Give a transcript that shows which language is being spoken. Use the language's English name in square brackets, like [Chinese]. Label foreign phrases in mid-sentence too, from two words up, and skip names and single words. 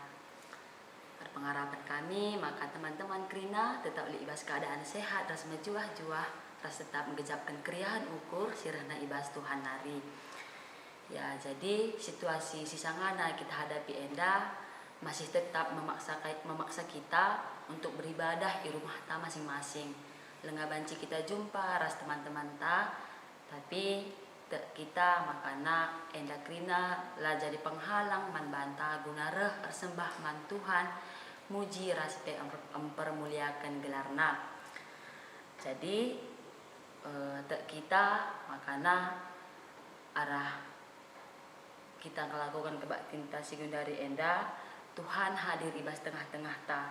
[Indonesian] Pengharapan kami [Batak Karo] maka teman-teman Krina tetap li ibas keadaan sehat ras mejuah-juah ras tetap mengejapkan keriahan ukur sirahna ibas Tuhan nari. [Indonesian] Ya jadi situasi sisangana kita hadapi enda masih tetap memaksa kita untuk beribadah di rumah ta masing-masing. [Batak Karo] Lenga banci kita jumpa ras teman-teman ta, tapi kita makana enda Krina lah [Indonesian] jadi penghalang [Batak Karo] man banta guna reh ersembah man Tuhan muji ras pe mempermuliakan gelarna. Jadi kita makana arah kita [Indonesian] melakukan kebaktian [Batak Karo] sekundari enda Tuhan hadir ibas tengah-tengah ta.